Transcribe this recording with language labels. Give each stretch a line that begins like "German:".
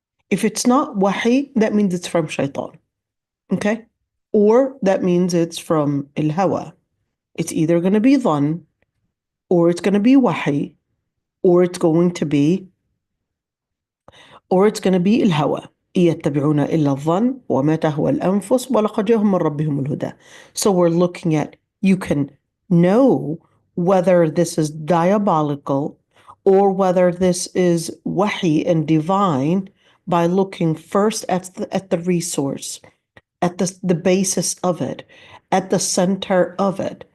English: If it's not wahi, that means it's from shaitan, okay? Or that means it's from al-hawa. It's either going to be dhan, or it's going to be wahi, or it's going to be الهوى.
Arabic: يتبعون إلا الظن وما تهوى الأنفس ولقد جاءهم من ربهم الهدى.
English: So we're looking at, you can know whether this is diabolical or whether this is wahi and divine by looking first at the resource, at the basis of it, at the center of it.